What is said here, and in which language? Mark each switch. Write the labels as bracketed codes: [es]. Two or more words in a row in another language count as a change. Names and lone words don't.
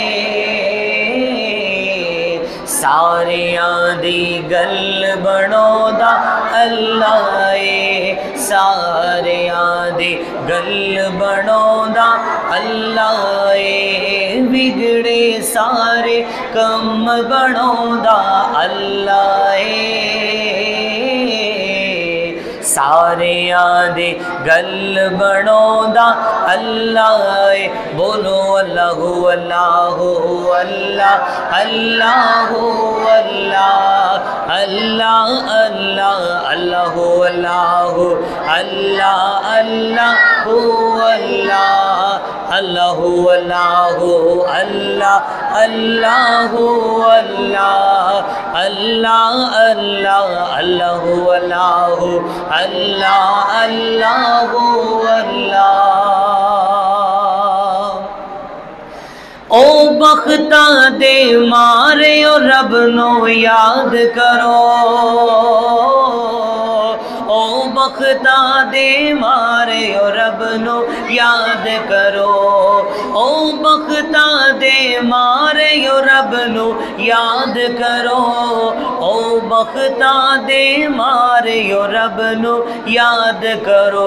[pa] سارے آدی گل بناؤندا اللہ سارے آدی گل بناؤندا اللہ بگڑے سارے کم بناؤندا اللہ سارے آدے گل بناؤندا اللہ. [ar] بولو الله الله الله الله الله الله الله الله الله الله الله الله الله الله الله الله الله الله الله الله الله الله الله الله. [pa] او بختاں دے مارے او رب نوں یاد کرو، او بختاں دے مارے او رب نوں یاد کرو، او بختاں دے مارے او رب نوں یاد کرو، او بختاں دے مارے او رب نوں یاد کرو.